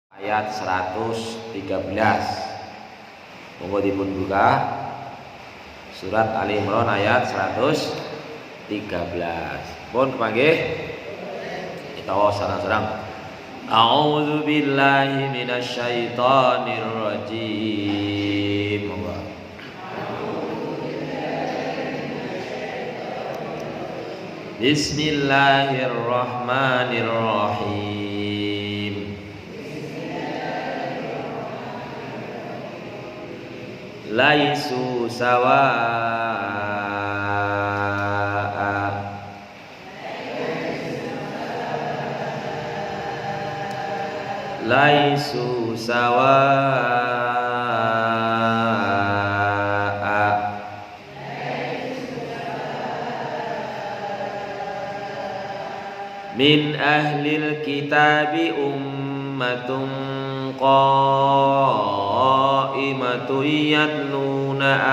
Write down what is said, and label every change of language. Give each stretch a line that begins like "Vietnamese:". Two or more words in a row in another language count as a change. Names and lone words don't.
Javanese: ayat 113. Monggo dipun buka surat Ali Imran ayat 113. Pun kepanggih kita sareng-sareng.
Arabic: أعوذ بالله من الشيطان الرجيم.
Javanese: Monggo.
Arabic: بسم الله الرحمن الرحيم. ليسوا سواء, ليسوا سواء، من أهل الكتاب أمة قائمة يتلون